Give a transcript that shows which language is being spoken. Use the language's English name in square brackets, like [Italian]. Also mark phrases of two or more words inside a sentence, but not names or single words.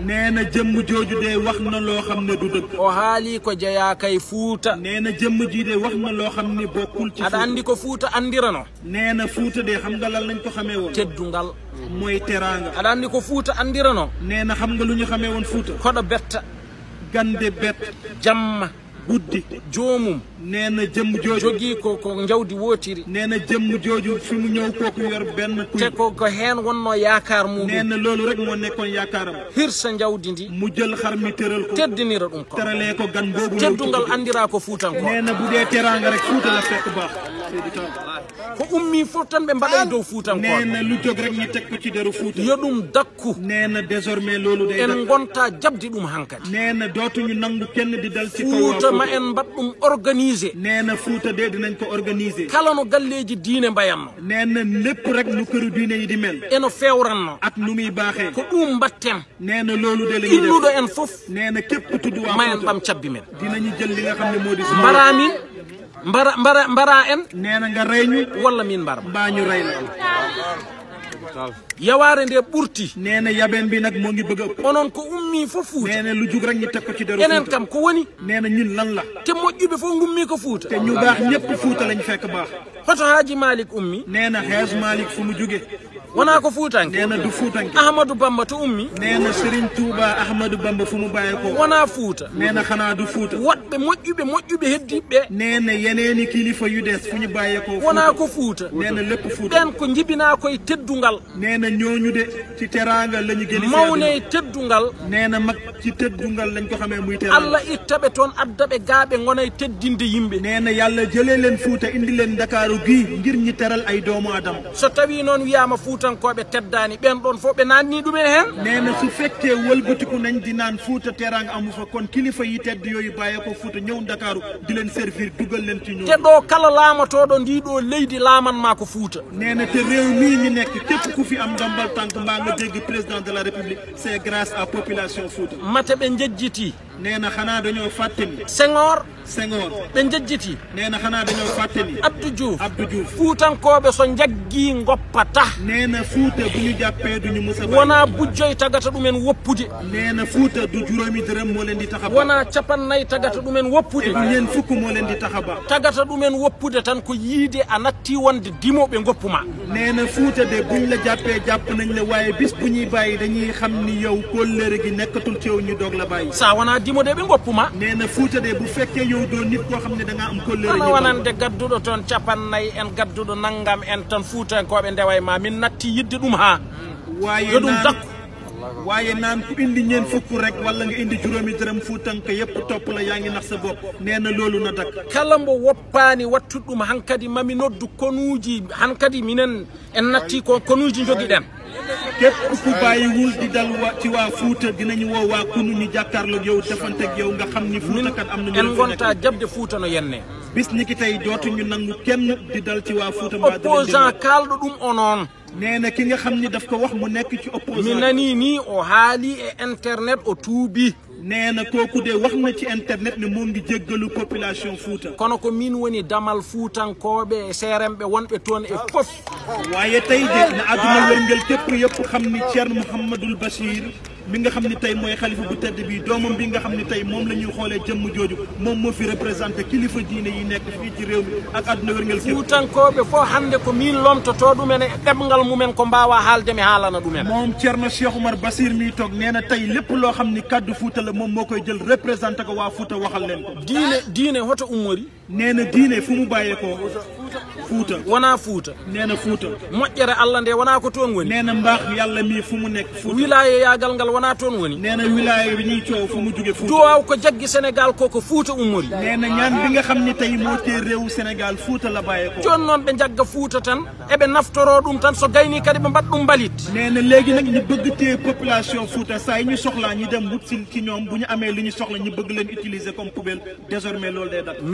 [Wolof] nee na jëmm jooju de wax na loo xam ne du dëgg [Fula] o haali ko jeeya kay Fuuta [Wolof] nee na jëmm ji de wax na loo xam ne bokkul ci [Fula] aɗa andi ko Fuuta andirano [Wolof] nee na Fuuta de xam nga lan lañ ko xamee woon [Fula] teddungal [Wolof] mooy teraanga [Fula] aɗa andi ko Fuuta andirano [Wolof] nee na xam nga lu ñu xamee woon Fuuta [Fula] koɗo betta gande bet jamma [Wolof] guddi [Fula] joomum [Wolof] nee na jëmm jooju [Fula] jogii ko jawdi wootiri [Wolof] nee na jëmm jooju fi mu ñëw kooku yor benn kuy [Fula] te ko heen wonno yaakaar mum [Wolof] nee na loolu rek moo nekkoon yaakaaram [Fula] hirsa jawdi ndi [Wolof] mu jël xar mi tëral ko [Fula] teddinira ɗum ko [Wolof] teralee ko gan boobu [Fula] teddungal andira ko Fuutanko [Wolof] nee na bu dee teraanga rek Fuuta la fekk baax [Fula] ko ummi fof tan ɓe mbaɗa dow Fuutanko [Wolof] nee na lu jóg rek ñu teg ko ci deru Fuuta [Fula] yo ɗum dakku [Wolof] nee na désormais loolu day [Fula] en gonta jabdi ɗum hankadi [Wolof] nee na dootuñu nangu kenn di dal ci kaw [Fula] Fuuta ma en mbaɗ ɗum organisé [Wolof] nee na Fuuta de dinañ ko organiser [Fula] kala no galleji diine mbayanno [Wolof] nee na lépp rek nu këru diine yi di mel [Fula] eno fewranno [Wolof] ak nu muy baaxee [Fula] ko ɗum mbatten [Wolof] nee na loolu de la ñuy def [Fula] illuɗo en fof [Wolof] nee na képp ku tudd waa [Fula] ma en Fuuta ɓam cabbi men [Wolof] dinañu jël li nga xam ne moo di [Fula] mbara min mbara en [Wolof] nee na nga rey ñu [Fula] walla min mbar [Wolof] mbaa ñu rey la [Fula] yawaare nde ɓurti [Wolof] nee na yabeen bi nag moo ngi bëgg a ëpp [Fula] onon ko ummi fof Fuuta [Wolof] nee na lu jug rek ñu teg ko ci deru [Fula] enen Fuuta kam ko woni [Wolof] nee na ñun lan la [Fula] te moƴƴuɓe fof gummi ko Fuuta [Wolof] te ñu baax ñëpp Fuuta lañ fekk baax [Fula] hoto Haaji Malick ummi [Wolof] nee na Haj Malick fu mu jóge [Fula] wona ko Fuutanke [Wolof] nee na du Fuutanke [Fula] Ahmadou Bamba to ummi [Wolof] nee na Serigne Touba Ahmadou Bamba fu mu bàyyee ko [Fula] wona Fuuta [Wolof] nee na xanaa du Fuuta [Fula] woɗɓe moƴƴuɓe heddiɓe [Wolof] nee na yeneeni kilifa yu des fu ñu bàyyee ko [Fula] wona ko Fuuta [Wolof] nee na lépp Fuuta [Fula] ɓen ko jibina koye teddungal [Wolof] nee na ñooñu de ci teraanga la ñu gëni [Fula] mawne teddungal [Wolof] nee na mag ci teddungal lañ ko xamee muy teraanga [Fula] Allah ittaɓe toon addaɓe gaaɓe gona e teddinde yimɓe [Wolof] nee na yàlla jëlee leen Fuuta indi leen Ndakaaru gii ngir ñi teral ay doomu adama [Fula] so tawi noon wiyama Fuutankoɓe teddani ɓen ɗon fof ɓe nanni ɗum e hen [Wolof] nee na su fekkee wëlbatiku nañ di naan Fuuta teraanga amu fa kon kilifa yi tedd yooyu bàyyee ko Fuuta ñëw Ndakaaru di leen servir dugal leen ci ñoom [Fula] te ɗo kala laamatoɗo ndiɗo leydi laamanma ko Fuuta [Wolof] nee na te réew mii ñu nekk képp ku fi am ndombal tànk mbaa nga dégg [French] président de la République c'est grâce à population [Wolof] Fuuta [Fula] mate ɓe jejjiti [Wolof] nee na xanaa dañoo fàtte ni Senghor [Fula] ɓe jejjiti [Wolof] nee na xanaa dañoo fàtte ni Abdou Diouf [Fula] Fuutankoɓe so jaggii ngoppata [Wolof] nee na Fuuta bu ñu jàppee duñu mës a bàyyi [Fula] wona bujjoy tagata ɗumen woppude [Wolof] nee na Fuuta du juróomi dërëm moo leen di taxa ba [Fula] wona capannayyi tagata ɗumen woppude [Wolof] du ñeen fukk moo leen di taxa ba [Fula] tagata ɗumen woppude tan ko yiide a natti wonde dimoɓe goppuma [Wolof] nee na Fuuta de buñ la jàppee jàpp nañ la waaye bis bu ñuy bàyyi dañuy xam ni yow kóllëre gi nekkatul ci yow ñu doog la bàyyi [Fula] sa wona dimode ɓe goppuma [Wolof] nee na Fuuta de bu fekkee yow doo nit koo xam ne da ngaa am kóllëre [Fula] ana wonande gadduɗo toon capannayyi en gadduɗo naggam en tan fuutankoɓe ndewa ma min natti yidde ɗum ha yo ɗum dakku [Wolof] waaye naan ku indi ñeen fukk rek wala nga indi juróomi dërëm fuutanka yépp topp la yaa ngi nax sa bopp nee na loolu na dakk [Fula] kala mbo woppani wattude ɗum hankadi mami noddu konuuji hankadi minen en natti ko konuuji jogiɗen [Wolof] képp ku bàyyiwul di dal ci waa Fuuta dinañu woo waa kunu ñu jàkkaarloog yow defanteeg yow nga xam ni Fuuta kat am na [Fula] en gonta jabde Fuuta no yenne [Wolof] bis ni ki tey dootuñu nangu kenn di dal ci waa Fuuta [Fula] opposant kalɗo ɗum o noon [Wolof] nee na ki nga xam ni daf ko wax mu nekk ci opposant [Fula] mi nani ni o haali e internet o tuubi [Wolof] nee na kooku de wax na ci internet ne moom ngi jéggalu population Fuuta [Fula] kono ko min woni damal fuutankoɓe e seeremɓe wonɓe toon e fof [Wolof] waaye tey de na àdduna wërngël képp yëpp xam ni Thierno Mouhamadul Bachir mi nga xam ni tey mooy xalifa bu tedd bi doomam bi nga xam ni tey moom la ñuy xoolee jëmm jooju moom moo fi représenté kilifa diine yi nekk fii ci réew mi ak àdduna wërngël képp [Fula] fuutankoɓe fof hannde ko min lomtoto ɗumen e ɗemgal mumen ko mbawa haalde mi haalana ɗumen [Wolof] moom Thierno Cheikh Oumar Bachir mi toog nee na tey lépp loo xam ni kaddu Fuuta la moom moo koy jël représenté ko waa Fuuta waxal leen ko [Fula] diine hoto ummori [Wolof] nee na diine fu mu bàyyeekoo Fuuta [Fula] wona Fuuta [Wolof] nee na Fuuta [Fula] moƴƴere Allah nde wona ko toon woni [Wolof] nee na mbaax yàlla mii fu mu nekk Fuuta [Fula] wilaya yagal ngal wona toon woni [Wolof] nee na wilaya bi ñuy coow fu mu jóge Fuuta [Fula] duwaw ko jaggi Sénégal ko Fuuta ummori [Wolof] nee na ñaan bi nga xam ni tey moo tee réewu Sénégal Fuuta la bàyyeekoo [Fula] jooni noon ɓe jagga Fuuta tan eɓe naftoro ɗum tan so gayni kadi ɓe mbaɗa ɗum mbalit [Wolof] nee na léegi nag ñu bëgg tee population Fuuta saa yi ñu soxlaa ñi dem wut si ci ñoom bu ñu amee li ñu soxla ñu bëgg leen utiliser [French] comme poubelle [Wolof] désormais loolu day dakk